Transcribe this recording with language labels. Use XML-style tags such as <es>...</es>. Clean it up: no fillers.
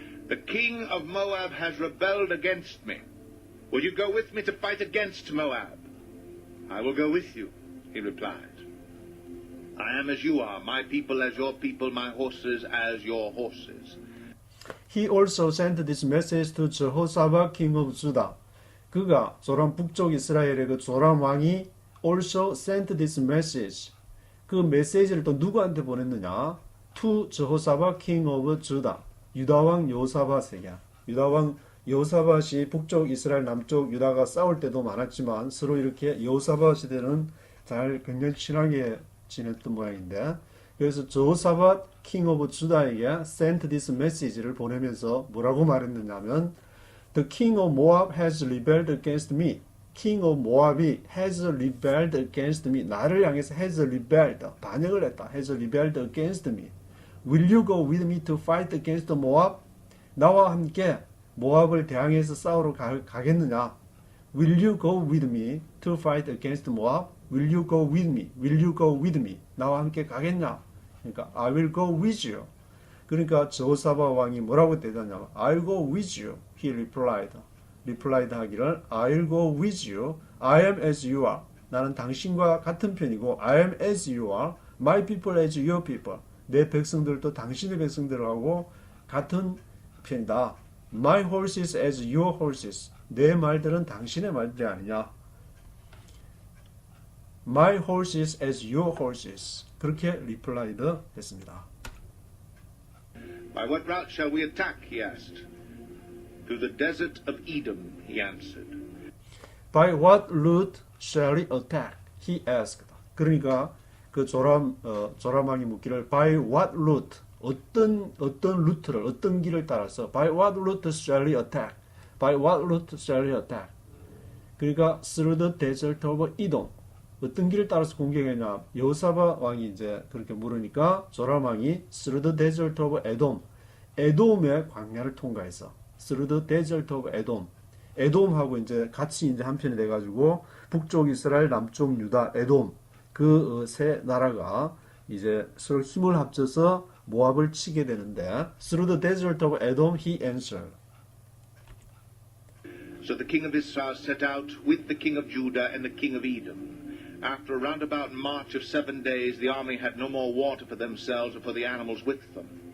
<en>The king of Moab has rebelled against me. Will you go with me to fight against Moab? I will go with you, he replied. I am as you are, my people as your people, my horses as your horses. He also sent this message to Jehoshaphat, king of Judah.</en> <ko>그가 조람 북쪽 이스라엘의 그 조람 왕이</ko> <en>also sent this message.</en> <ko>그 메시지를 또 누구한테 보냈느냐?</ko> <en>To Jehoshaphat, king of Judah.</en> <ko>유다 왕 여호사밧에게. 유다 왕 여호사밧이 북쪽 이스라엘 남쪽 유다가 싸울 때도 많았지만 서로 이렇게 여호사밧 시대는 잘 굉장히 친하게 지냈던 모양인데 그래서 여호사밧 king of Judah에게 sent this message를 보내면서 뭐라고 말했느냐면</ko> <en>The king of Moab has rebelled against me. king of 모압이 has rebelled against me.</en> <ko>나를 향해서</ko> <en>has rebelled,</en> <ko>반역을 했다.</ko> <en>has rebelled against me. Will you go with me to fight against Moab?</en> <ko>나와 함께 모압을 대항해서 싸우러 가겠느냐?</ko> <en>Will you go with me to fight against Moab? Will you go with me? Will you go with me?</en> <ko>나와 함께 가겠냐? 그러니까</ko> <en>I will go with you.</en> <ko>그러니까 저호사밧 왕이 뭐라고 대답하냐면</ko> <en>I'll go with you. He replied</en> <ko>하기를</ko> <en>I'll go with you. I am as you are.</en> <ko>나는 당신과 같은 편이고</ko> <en>I am as you are. My people as your people.</en> <ko>내 백성들도 당신의 백성들하고 같은 편이다.</ko> <en>My horses as your horses.</en> <ko>내 말들은 당신의 말들이 아니냐.</ko> <en>My horses as your horses.</en> <ko>그렇게 replied 했습니다.</ko> <en>By what route shall we attack? He asked. Through the desert of Edom, he answered. By what route shall we attack? He asked.</en> <ko>그러니까 그 조람왕이 묻기를</ko> <en>by what route?</en> <ko>어떤 루트를 어떤 길을 따라서</ko> <en>by what route shall we attack? By what route shall we attack?</en> <ko>그러니까</ko> <en>through the desert of Edom.</en> <ko>어떤 길을 따라서 공격했냐? 여호사밧 왕이 이제 그렇게 물으니까 조람왕이</ko> <en>through the desert of Edom.</en> <ko>에돔의 광야를 통과해서</ko> <en>through the desert of Edom.</en> <ko>에돔하고 이제 같이 이제 한편이 돼 가지고 북쪽 이스라엘, 남쪽 유다, 에돔 그 세 나라가 이제 서로 힘을 합쳐서 모압을 치게 되는데</ko> <en>through the desert of Edom he answered. So the king of Israel set out with the king of Judah and the king of Edom. After a roundabout march of 7 days, the army had no more water for themselves or for the animals with them.</en>